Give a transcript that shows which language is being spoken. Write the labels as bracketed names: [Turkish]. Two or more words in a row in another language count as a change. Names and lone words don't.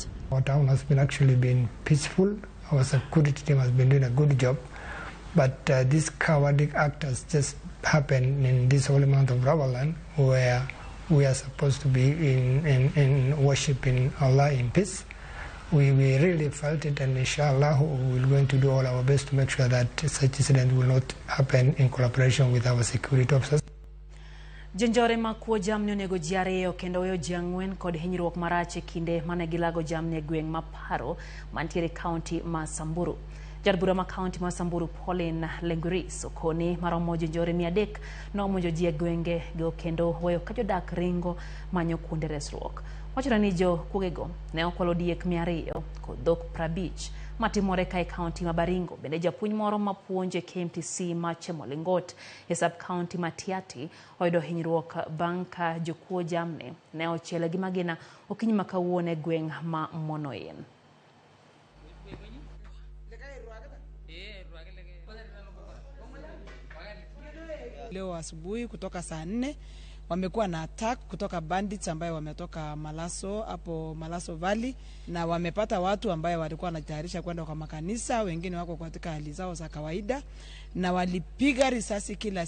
[English] Our town has been peaceful. Our security team has been doing a good job, but this cowardly act has just happened in this holy month of Ramadan, where we are supposed to be in worshiping Allah in peace. We really felt it, and inshallah we're going to do all our best to make sure that such incident will not happen in collaboration with our security officers. [Luo (Kenya and Tanzania)] Jonjore makuo jamni onego ji 2 kendo weyo ji 4 kod hinyruok marach kinde mane gilago jamni e gweng' maparo mantiere kaunti ma Samburu. Jarbura ma kaunti ma Samburu Pauline Lenguris okoni maromo jonjore 300 nomonjo ji e gwenge go kendo weyo ka jodak ringo manyo kuonde resruok. Wachore ni jo kugego ne okwalo diek 200 kod dhok 50 matimore kai kaunti ma Baringo. Bende japuonj moro mapuonje KMTC ma Chemolingot e [English] sub county [Luo (Kenya and Tanzania)] Matiati oyudo hinyruok bang' ka jokuo jamni ne ochiele gi magina okinyi ma kawuono e gweng' ma Monoyen. [Swahili] Leo asubuhi kutoka saa 4 wamekuwa na attack kutoka bandits ambaye wametoka Malaso, hapo Malaso Valley, na wamepata watu ambaye walikuwa wanajitayarisha kwenda kwa makanisa, wengine wako katika hali zao za kawaida, na walipiga risasi kila sehemu.